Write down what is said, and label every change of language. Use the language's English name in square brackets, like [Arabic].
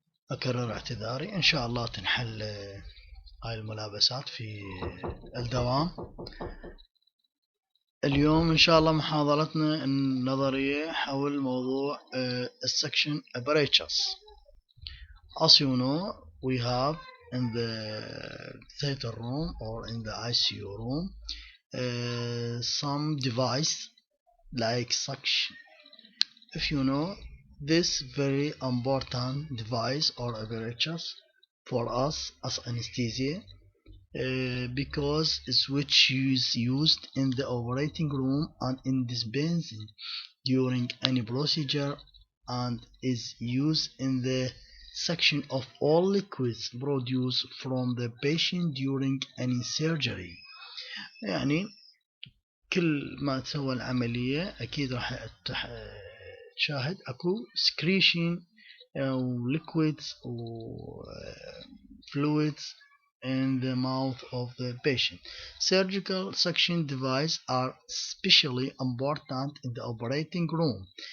[Arabic] أكرر اعتذاري، إن شاء الله تنحل هاي الملابسات في الدوام. اليوم إن شاء الله محاضرتنا النظرية حول موضوع السكشن Apparatuses. [English] As you know, we have in the theater room or in the ICU room some device like suction. If you know this very important device or apparatus for us as anesthesia, because it's which is used in the operating room and in dispensing during any procedure, and is used in the section of all liquids produced from the patient during any surgery. [Arabic] يعني كل ما تسوى العملية أكيد راح تشاهد أكو secretion أو liquids أو [English] fluids in the mouth of the patient. Surgical suction devices are especially important in the operating room.